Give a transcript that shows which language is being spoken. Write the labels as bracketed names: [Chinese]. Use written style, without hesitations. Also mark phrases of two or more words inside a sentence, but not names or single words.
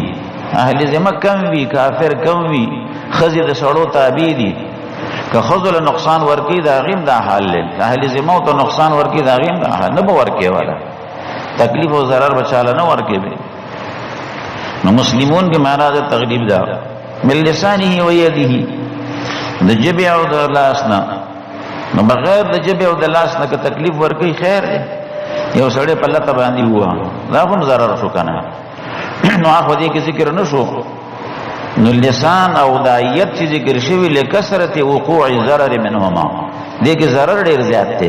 [Pashto] اهل ذمه کم وي، کافر کم وي، ښځې د سړو تابع دي. که ښځو له نقصان ورکوي د هغې هم دا حال دی، اهل ذمو ته نقصان ورکوي د هغې هم دا حال نه به ورکوي والا تکلیف او ضرر به چاله نه ورکوي. نو مسلمون کې معنا د تغلیب ده [Arabic] من لسانه و یده، [Pashto] د جبې او د لاس نه. نو بغیر د جبې او د لاس نه که تکلیف ورکوي خیر دی. یو سړی په لته باندې ووه دا هم ضرر شو که نه. نو هغه دې کې ذکر نه شو. نو لسان او د آیت چې ذکر شوي [Arabic] لکثرت وقوع ضرر منهما، [Pashto] دې کې ضرر ډېر زیات دی.